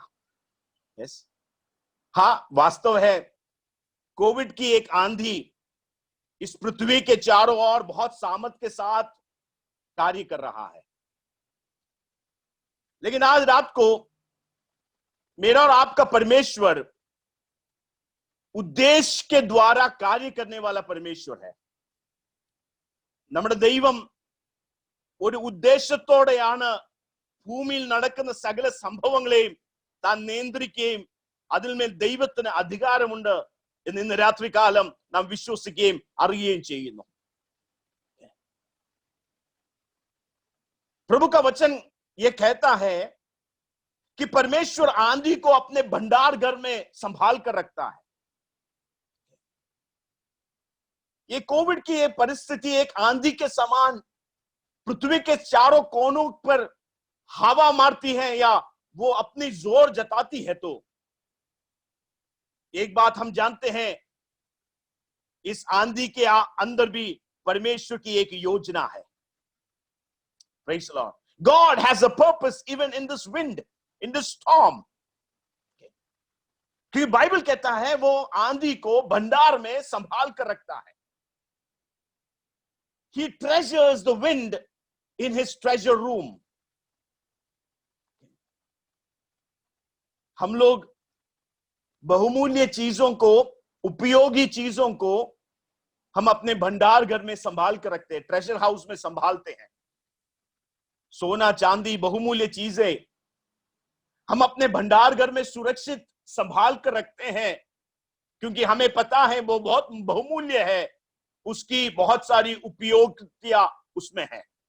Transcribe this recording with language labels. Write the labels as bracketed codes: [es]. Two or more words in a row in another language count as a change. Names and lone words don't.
[hi] यस, हाँ, वास्तव है कोविड की एक आंधी इस पृथ्वी के चारों ओर बहुत सामर्थ के साथ कार्य कर रहा है। लेकिन आज रात को मेरा और आपका परमेश्वर उद्देश्य के द्वारा कार्य करने वाला परमेश्वर है। [ml] നമ്മുടെ ദൈവം ഒരു ഉദ്ദേശത്തോടെയാണ് ഭൂമിയിൽ നടക്കുന്ന സകല സംഭവങ്ങളെയും താൻ നിയന്ത്രിക്കുകയും അതിന്മേൽ ദൈവത്തിന് അധികാരമുണ്ട് എന്ന് ഇന്ന് രാത്രികാലം നാം വിശ്വസിക്കുകയും അറിയുകയും ചെയ്യുന്നു। [hi] प्रभु का वचन ये कहता है कि परमेश्वर आंधी को अपने भंडार घर में संभाल कर रखता है। ये कोविड की ये परिस्थिति एक आंधी के समान पृथ्वी के चारों कोनों पर हवा मारती है या वो अपनी जोर जताती है। तो एक बात हम जानते हैं, इस आंधी के अंदर भी परमेश्वर की एक योजना है। [en] Praise the Lord. God has a purpose even in this wind, in this storm. [hi] क्योंकि बाइबल कहता है वो आंधी को भंडार में संभाल कर रखता है। [en] He treasures the wind in his treasure room. [hi] हम लोग बहुमूल्य चीजों को, उपयोगी चीजों को हम अपने भंडार घर में संभाल कर रखते हैं, [en] treasure house [hi] में संभालते हैं। सोना चांदी बहुमूल्य चीजें हम अपने भंडार घर में सुरक्षित संभाल कर रखते हैं, क्योंकि हमें पता है वो बहुत बहुमूल्य है, उसकी बहुत सारी उपयोगिता उसमें है।